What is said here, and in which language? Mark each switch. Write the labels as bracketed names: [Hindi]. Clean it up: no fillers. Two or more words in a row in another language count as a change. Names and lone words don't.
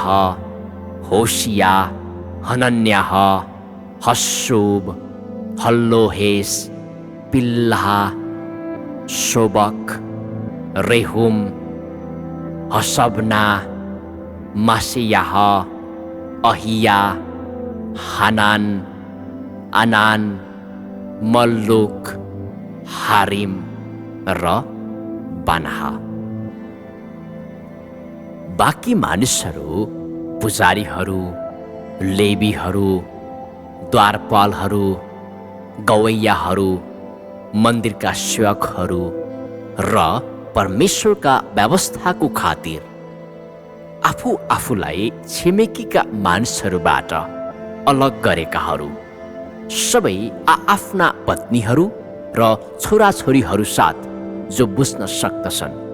[Nepali] होशिया, हनन्याह, हस्सुब, हल्लोहेस, पिल्हा, शोबक, रेहुम, हसबना, मासियाह, अहिया, हानान, अनान, मल्लुक, हारिम र बानाहा। बाँकी मानिसहरू पुजारीहरू, लेवीहरू, द्वारपालहरू, गवैयाहरू, मन्दिरका सेवकहरू र परमेश्वरका व्यवस्थाको खातिर आफू आफूलाई छिमेकीका मानिसहरूबाट अलग गरेकाहरू सबै आफ्ना पत्नीहरू र छोराछोरीहरू साथ जो बुझ्न सक्दछन्,